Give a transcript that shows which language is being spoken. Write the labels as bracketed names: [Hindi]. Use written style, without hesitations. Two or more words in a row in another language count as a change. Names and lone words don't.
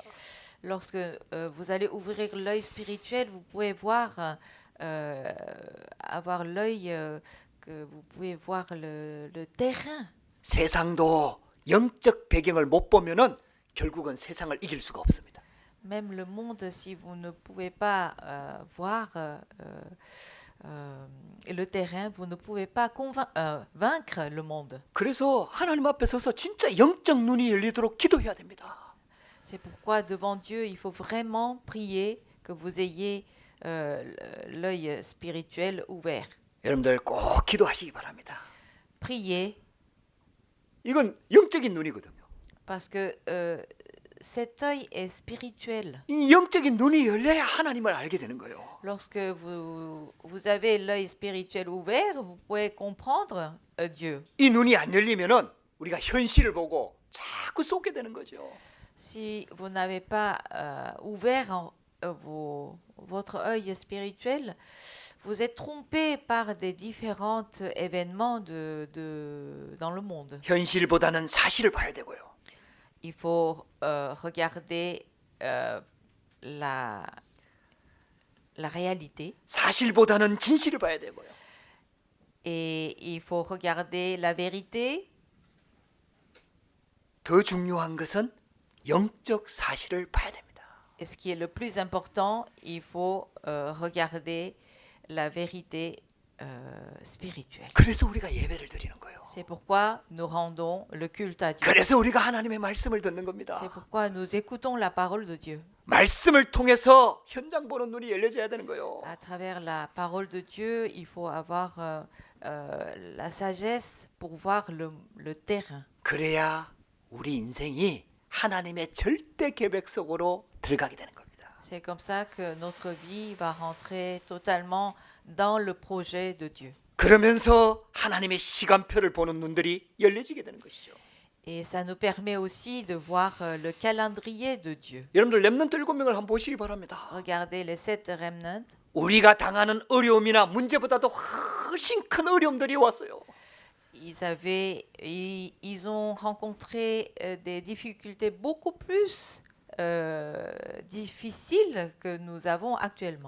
[French] Lorsque vous allez ouvrir l'œil spirituel, vous pouvez voir, avoir l'œil que vous pouvez voir le terrain. [Korean] 세상도 영적 배경을 못 보면은 결국은 세상을 이길 수가 없습니다. [French] Même le monde, si vous ne pouvez pas voir le terrain, vous ne pouvez pas vaincre le monde. [Korean] 그래서 하나님 앞에 서서 진짜 영적 눈이 열리도록 기도해야 됩니다. [French] C'est pourquoi devant Dieu, il faut vraiment prier que vous ayez l'œil spirituel ouvert. [Korean] 여러분들 꼭 기도하시기 바랍니다. [French] Priez [Korean] 이건 영적인 눈이거든요. [French] parce que cet œil est spirituel. [Korean] 이 영적인 눈이 열려야 하나님을 알게 되는 거예요. [French] Lorsque vous avez l'œil spirituel ouvert, vous pouvez comprendre Dieu. [Korean] 이 눈이 안 열리면은 우리가 현실을 보고 자꾸 쏟게 되는 거죠. [French] Si vous n'avez pas ouvert votre œil spirituel, vous êtes trompé par des différents événements dans le monde. [Korean] 현실보다는 사실을 봐야 되고요. [French] Il faut regarder la réalité [Korean] 사실보다는 진실을 봐야 되고요. [French] et il faut regarder la vérité. [Korean] 더 중요한 것은 영적 사실을 봐야 됩니다. [French] Et ce qui est le plus important, il faut regarder la vérité spirituelle. [Korean] 그래서 우리가 예배를 드리는 거예요. [French] C'est pourquoi nous rendons le culte à Dieu. [Korean] 그래서 우리가 하나님의 말씀을 듣는 [French] C'est [Korean] 겁니다. [French] pourquoi nous écoutons la parole de Dieu. [Korean] 말씀을 통해서 현장 보는 눈이 열려져야 되는 거예요. [French] À travers la parole de Dieu, il faut avoir la sagesse pour voir le terrain. [Korean] 그래야 우리 인생이 하나님의 절대 계획 속으로 들어가게 되는 겁니다. [French] C'est comme ça que notre vie va rentrer totalement dans le projet de Dieu. [Korean] 그러면서 하나님의 시간표를 보는 눈들이 열려지게 되는 것이죠. [French] Et ça nous permet aussi de voir le calendrier de Dieu. [Korean] 여러분들 렘넌트 7명을 한번 보시기 바랍니다. [French] Regardez les 7 remnants. [Korean] 우리가 당하는 어려움이나 문제보다도 훨씬 큰 어려움들이 왔어요. [French] Ils ont rencontré des difficultés beaucoup plus difficiles que nous avons actuellement.